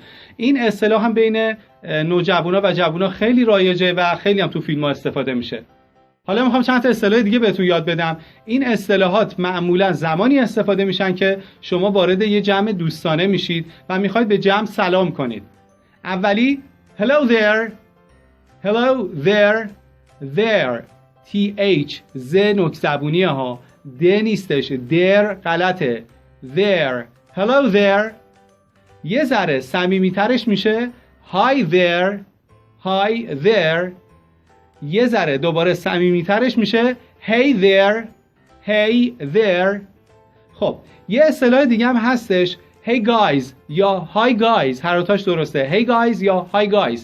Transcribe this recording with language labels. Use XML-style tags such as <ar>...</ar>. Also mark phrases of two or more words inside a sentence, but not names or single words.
<fa>این اصطلاح هم بین نوجوانا و جوونا خیلی رایجه و خیلی هم تو فیلم‌ها استفاده میشه. حالا میخوام چند تا اصطلاح دیگه بهتون یاد بدم. این اصطلاحات معمولاً زمانی استفاده میشن که شما وارد یه جمع دوستانه میشید و میخواید به جمع سلام کنید. اولی</fa> <en>hello there</en> <fa>th ز نوک زبونیه ها، د نیستش، در غلطه،</fa> <en>there hello there.</en> <fa>یه ذره صمیمیترش میشه</fa> <en>hi there.</en> <fa>یه ذره دوباره صمیمیترش میشه</fa> <en>hey there.</en> <fa>خب یه اصطلاح دیگه هم هستش</fa> <en>hey guys</en> <fa>یا</fa> <en>hi guys،</en> <fa>هر دوتاش درسته،</fa> <en>hey guys</en> <fa>یا</fa> <en>hi guys.</en>